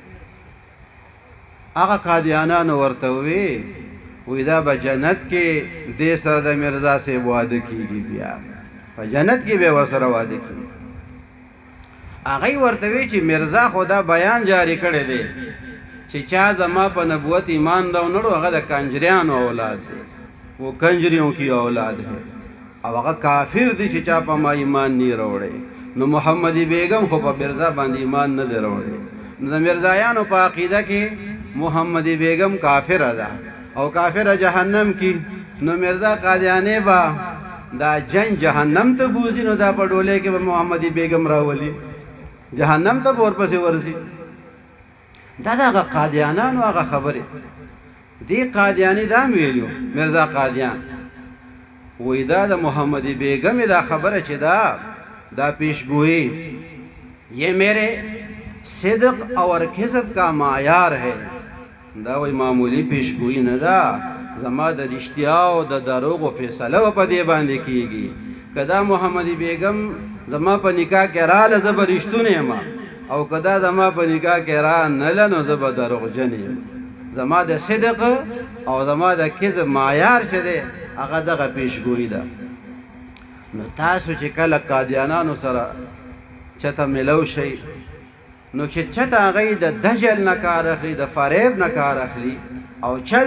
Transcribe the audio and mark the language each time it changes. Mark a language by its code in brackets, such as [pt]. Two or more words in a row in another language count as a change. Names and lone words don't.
[ps] هغه قادیانانو ورته وی دا به جنت کې دې سره د مرزا صاحب واده کېږي، بیا په جنت کې به ورسره واده کېږي. هغې ورته وی چې مرزا خو دا بیان جاری کړی دی چې چا زما په نبوت ایمان راونړو هغه د کنجریانو اولاد دی، [ur] وہ کنجریوں کی اولاد ہے [ps] او هغه کافر دی چې چا په ما ایمان نه راوړی. نو محمدي بیگم خو په مرزا باندې ایمان نه دی راوړی. نو د مرزایانو په عقیده کې محمدي بیگم کافره ده او کافره جهنم کی. نو مرزا قادیانی با دا جن جهنم ته بوزي، نو دا په ډولۍ کې به محمدي بیگم راولي جهنم ته به ورپسې ورځي. دا د هغه قادیانانو هغه خبرې. دی قادیانی دا هم ویلو مرزا قادیان وی دا د محمدي بیگم دا خبره چې دا پیشگوئی [ur] یہ میرے صدق اور کذب کا معیار ہے. [ps] دا وی معمولی پیشگوئی نه ده، زما د رښتیا او د دروغو فیصله به په دې باندې کېږي. که دا محمدي بیگم زما په نکاح کې راله زه به رښتونی یم او کدا زما په نکاح کې را نه لنو زه به دروغجن یم زما د صدق او زما د کذب معیار چې دی هغه دغه پیشګویي ده نو تاسو چې کله قادیانانو سره چته ملو شئ نو چې چته هغوی د دجل نه کار اخلي د فریب نه کار اخلي او چل